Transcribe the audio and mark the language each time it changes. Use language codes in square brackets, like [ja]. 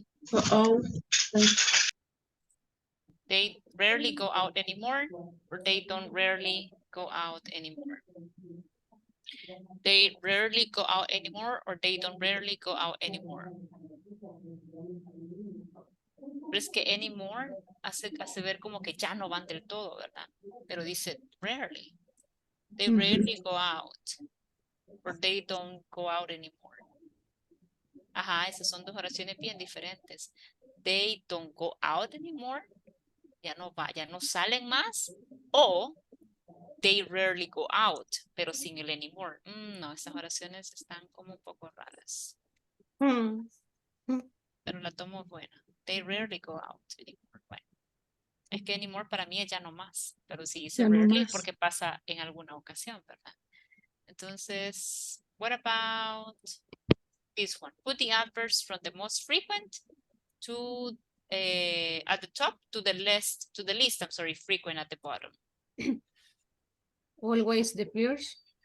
[en] Go out. They rarely go out anymore, or they don't rarely go out anymore. They rarely go out anymore, or they don't rarely go out anymore. [es] Pero es que anymore hace ver como que ya no van del todo, ¿verdad? Pero dice rarely. [en] They rarely go out, or they don't go out anymore. [es] Ajá, esas son dos oraciones bien diferentes. [en] They don't go out anymore. [es] Ya no salen más. O [en] they rarely go out, [es] pero sin el anymore. No, esas oraciones están como un poco raras. Pero la tomo buena. [en] They rarely go out anymore. [es] Bueno, es que anymore para mí es ya no más. Pero si dice rarely es porque pasa en alguna ocasión, ¿verdad? [en] Entonces, what about this one? Put the adverbs from the most frequent to at the top to the least frequent at the bottom. Always the first.